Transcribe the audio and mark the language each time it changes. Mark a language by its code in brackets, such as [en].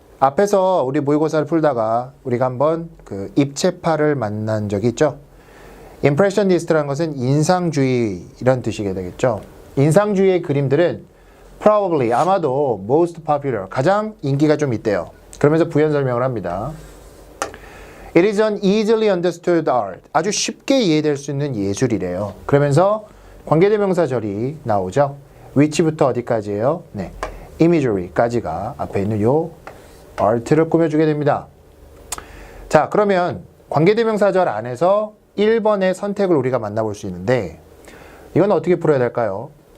[ko] 앞에서 우리 모의고사를 풀다가 우리가 한번 그 입체파를 만난 적이 있죠. Impressionist라는 것은 인상주의 이런 뜻이게 되겠죠. 인상주의의 그림들은 [en] probably [ko] 아마도 [en] most popular [ko] 가장 인기가 좀 있대요. 그러면서 부연 설명을 합니다. [en] It is an easily understood art. [ko] 아주 쉽게 이해될 수 있는 예술이래요. 그러면서 관계대명사절이 나오죠. which부터 어디까지예요? 네, imagery까지가 앞에 있는 요 art를 꾸며주게 됩니다. 자, 그러면 관계대명사절 안에서 1번의 선택을 우리가 만나볼 수 있는데 이건 어떻게 풀어야 될까요?